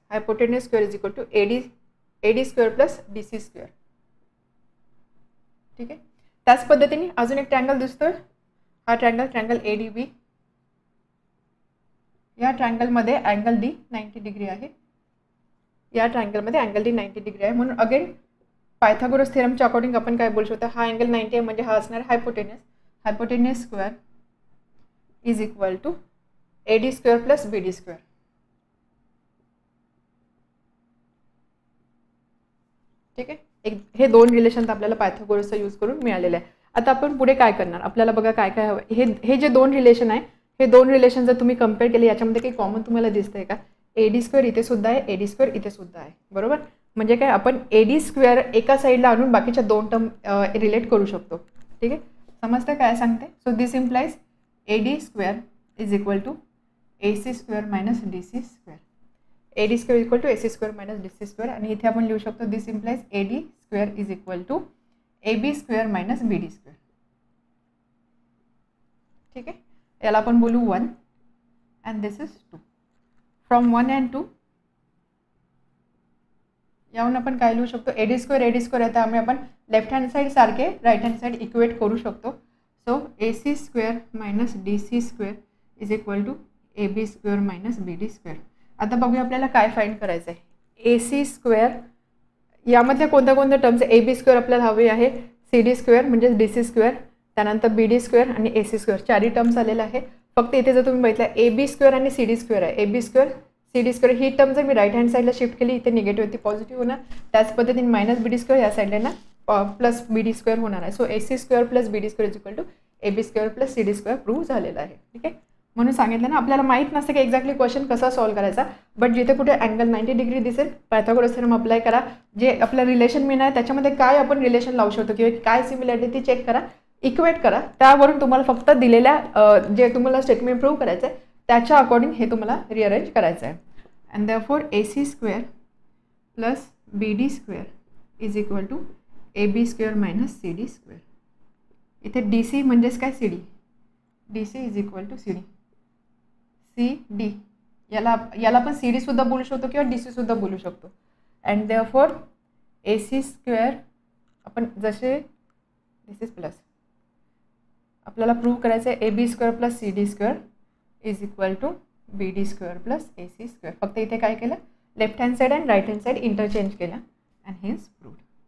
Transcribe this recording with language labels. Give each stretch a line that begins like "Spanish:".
English: Hypotenuse square is equal to A D square plus D C square.
Marathi: ठीक आहे. त्याच पद्धतीने अजून एक ट्रायंगल दिसतोय, हा ट्रायंगल ए डी बी. या ट्रायंगलमध्ये अँगल डी 90 डिग्री आहे. या ट्रायंगलमध्ये अँगल डी 90 डिग्री आहे, म्हणून अगेन पायथागोरस थेरमच्या अकॉर्डिंग आपण काय बोलू शकतो, हा अँगल 90 आहे म्हणजे हा असणार hypotenuse.
English: Hypotenuse square is equal to A D square plus B D square.
Marathi: ठीक आहे. हे दोन रिलेशन आपल्याला पायथागोरसचा यूज करून मिळालेले आहे. आता आपण पुढे काय करणार, आपल्याला बघा काय काय हवं. हे जे दोन रिलेशन आहे, हे दोन रिलेशन जर तुम्ही कम्पेअर केले, याच्यामध्ये काही कॉमन तुम्हाला दिसतंय का, ए डी स्क्वेअर इथे सुद्धा आहे, ए डी स्क्वेअर इथे सुद्धा आहे, बरोबर. म्हणजे काय, आपण ए डी स्क्वेअर एका साईडला आणून बाकीच्या दोन टर्म रिलेट करू शकतो. ठीक आहे. समजतं काय सांगते.
English: So this implies A D square is equal to A C square minus D C square. A D square equal to A C square minus D C square.
Marathi: आणि इथे आपण लिहू शकतो
English: This implies A D square is equal to A B square minus B D square.
Marathi: ठीक आहे. याला आपण बोलू 1 and this is 2. From 1 and 2 याहून आपण काय लिहू शकतो, ए डी स्क्वेअर आहे, त्यामुळे आपण लेफ्ट हँड साईड सारखे राईट हँड साईड इक्वेट करू शकतो.
English: So A C square minus D C square is equal to A B square minus B D square.
Marathi: आता बघूया आपल्याला काय फाईंड करायचं आहे. ए सी स्क्वेअर यामध्ये कोणत्या कोणत्या टर्म्स, ए बी स्क्वेअर आपल्याला हवे आहे, सी डी स्क्वेअर म्हणजे डी सी स्क्वेअर, त्यानंतर बी डी स्क्वेअर आणि ए सी स्क्वेअर, चारही टर्म्स आलेला आहे. फक्त इथे जर तुम्ही बघितलं ए बी स्क्वेअर आणि सी डी स्क्वेअर आहे, A B square C D square he term जर मी राईट हँड साईडला शिफ्ट केली इथे निगेटिव्ह ती पॉझिटिव्ह होणार. त्याच पद्धतीने मायनस बी डी स्क्वेअर या साईडला ना प्लस बी डी स्क्वेअर होणार आहे.
English: so A C square plus B D square
Marathi: is equal to A B square plus C D square prove झालेला आहे. ठीक आहे, म्हणून सांगितलं ना आपल्याला माहीत नसतं की एक्झॅक्टली क्वेश्चन कसा सॉल्व्ह करायचा. बट जिथे कुठे अँगल 90 डिग्री दिसेल पायथागोरस थेरम अप्लाय करा. जे आपलं रिलेशन मिळणार त्याच्यामध्ये काय आपण रिलेशन लावू शकतो किंवा काय सिमिलॅरिटी चेक करा, इक्वेट करा. त्यावरून तुम्हाला फक्त दिलेल्या जे तुम्हाला स्टेटमेंट प्रूव्ह करायचं आहे त्याच्या अकॉर्डिंग हे तुम्हाला रिअरेंज करायचं आहे.
English: And therefore A C square plus B D square is equal to A B square minus C D square.
Marathi: इथे डी सी म्हणजेच काय C D, D C is equal to C D. C D याला आपण C डीसुद्धा बोलू शकतो किंवा D सीसुद्धा बोलू शकतो. And therefore A C square आपण जसे दिस इज प्लस आपल्याला प्रूव्ह करायचं आहे A B square plus C D square is equal to be D square plus A C square. फक्त इथे काय केलं, left hand side and write hand side interchange केला
English: And hence proved.